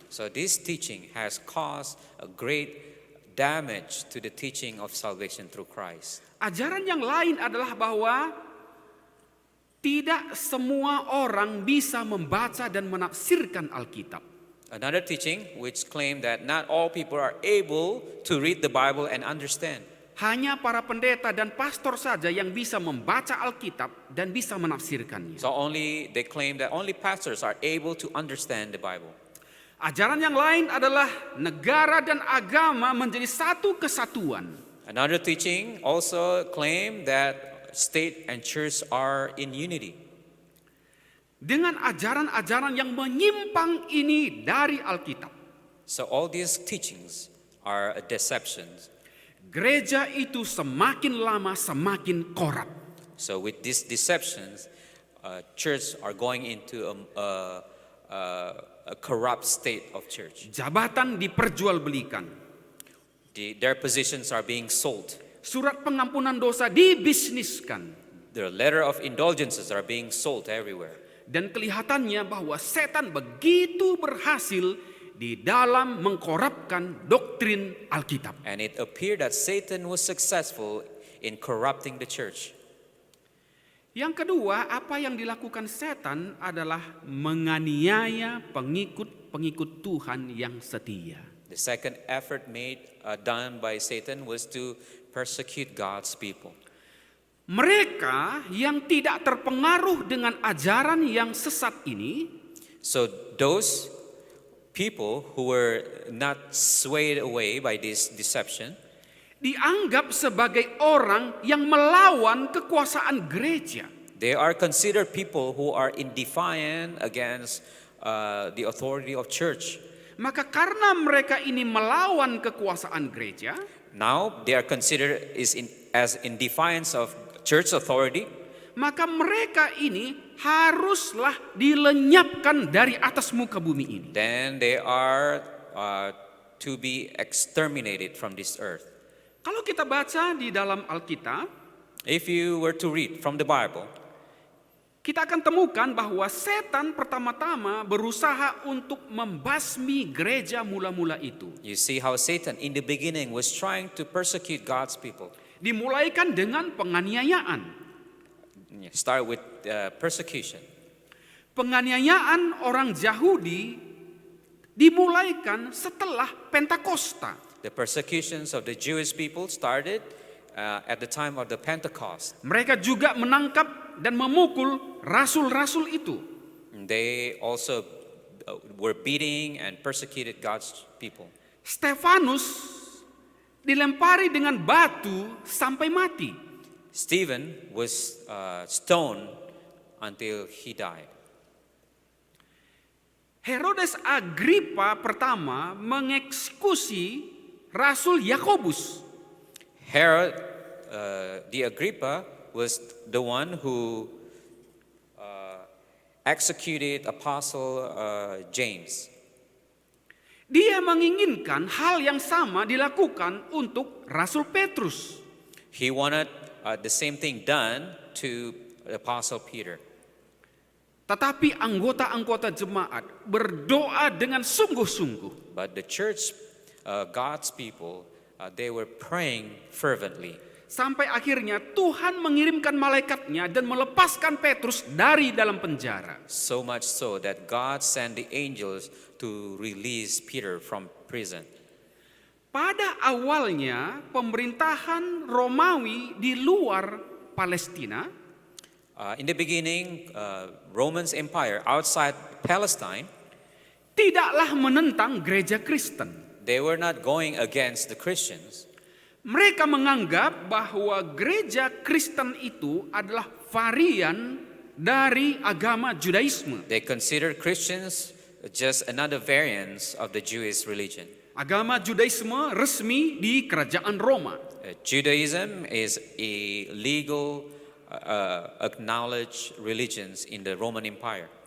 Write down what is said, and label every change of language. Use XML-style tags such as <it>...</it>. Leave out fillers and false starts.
<en>So this teaching has caused a great damage to the teaching of salvation through Christ.</en> <id>Ajaran yang lain adalah bahwa tidak semua orang bisa membaca dan menafsirkan Alkitab.</id> <en>Another teaching which claimed that not all people are able to read the Bible and understand.</en> <id>Hanya para pendeta dan pastor saja yang bisa membaca Alkitab dan bisa menafsirkannya.</id> <en>So they claim that only pastors are able to understand the Bible.</en> <id>Ajaran yang lain adalah negara dan agama menjadi satu kesatuan.</id> <en>Another teaching also claimed that state and church are in unity.</en> <id>Dengan ajaran-ajaran yang menyimpang ini dari Alkitab,</id> <en>So all these teachings are deceptions.</en> <id>gereja itu semakin lama semakin korup.</id> <en>So with these deceptions, church are going into a corrupt state of church.</en> <id>Jabatan diperjualbelikan.</id> <en>Their positions are being sold.</en> <id>Surat pengampunan dosa dibisniskan.</id> <en>The letter of indulgences are being sold everywhere.</en> <id>Dan kelihatannya bahwa setan begitu berhasil di dalam mengkorupkan doktrin Alkitab.</id> <en>And it appeared that Satan was successful in corrupting the church.</en> <id>Yang kedua, apa yang dilakukan setan adalah menganiaya pengikut-pengikut Tuhan yang setia.</id> <en>The second effort done by Satan was to persecute God's people.</en> <id>Mereka yang tidak terpengaruh dengan ajaran yang sesat ini,</id> <en>So those people who were not swayed away by this deception,</en> <id>dianggap sebagai orang yang melawan kekuasaan gereja.</id> <en>they are considered people who are in defiance against the authority of church.</en> <id>Maka karena mereka ini melawan kekuasaan gereja,</id> <en>Now they are considered as in defiance of church authority.</en> <id>maka mereka ini haruslah dilenyapkan dari atas muka bumi ini.</id> <en>Then they are to be exterminated from this earth.</en> <id>Kalau kita baca di dalam Alkitab,</id> <en>If you were to read from the Bible,</en> <id>kita akan temukan bahwa setan pertama-tama berusaha untuk membasmi gereja mula-mula itu.</id> <en>you see how Satan in the beginning was trying to persecute God's people.</en> <id>Dimulaikan dengan penganiayaan.</id> <en>Start with persecution.</en> <id>Penganiayaan orang Yahudi dimulaikan setelah Pentakosta.</id> <en>The persecutions of the Jewish people started at the time of the Pentecost.</en> <id>Mereka juga menangkap dan memukul rasul-rasul itu.</id> <en>They also were beating and persecuted God's people.</en> <id>Stefanus dilempari dengan batu sampai mati.</id> <en>Stephen was stoned until he died.</en> <id>Herodes Agrippa pertama mengeksekusi Rasul Yakobus.</id> <en>Herod the Agrippa was the one who executed Apostle James.</en> <id>Dia menginginkan hal yang sama dilakukan untuk Rasul Petrus.</id> <en>He wanted the same thing done to Apostle Peter.</en> <id>Tetapi anggota-anggota jemaat berdoa dengan sungguh-sungguh.</id> <en>But the church, God's people, they were praying fervently.</en> <id>Sampai akhirnya Tuhan mengirimkan malaikatnya dan melepaskan Petrus dari dalam penjara.</id> <en>So much so that God sent the angels to release Peter from prison.</en> <id>Pada awalnya pemerintahan Romawi di luar Palestina</id> <en>In the beginning, Roman Empire outside Palestine,</en> <id>tidaklah menentang gereja Kristen.</id> <en>they were not going against the Christians.</en> <id>Mereka menganggap bahwa gereja Kristen itu adalah varian dari agama Judaisme.</id> <en>They considered Christians just another variance of the Jewish religion.</en> <id>Agama Judaisme resmi di kerajaan Roma.</id> <en>Judaism is a legal, acknowledged religions in the Roman Empire.</en>